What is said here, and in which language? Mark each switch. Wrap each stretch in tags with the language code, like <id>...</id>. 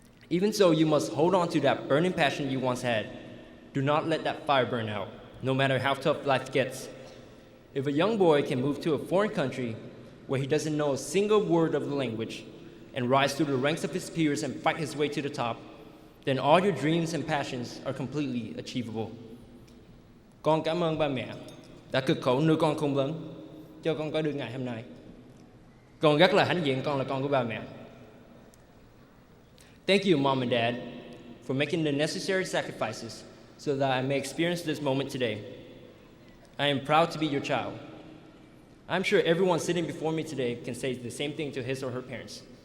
<en>Even so, you must hold on to that burning passion you once had. Do not let that fire burn out, no matter how tough life gets. If a young boy can move to a foreign country where he doesn't know a single word of the language and rise through the ranks of his peers and fight his way to the top, then all your dreams and passions are completely achievable.</en> <vi>Con cảm ơn ba mẹ đã cực khổ nuôi con khôn lớn cho con có được ngày hôm nay. Con rất là hãnh diện con là con của ba mẹ.</vi> <en>Thank you, Mom and Dad, for making the necessary sacrifices so that I may experience this moment today. I am proud to be your child. I'm sure everyone sitting before me today can say the same thing to his or her parents.</en>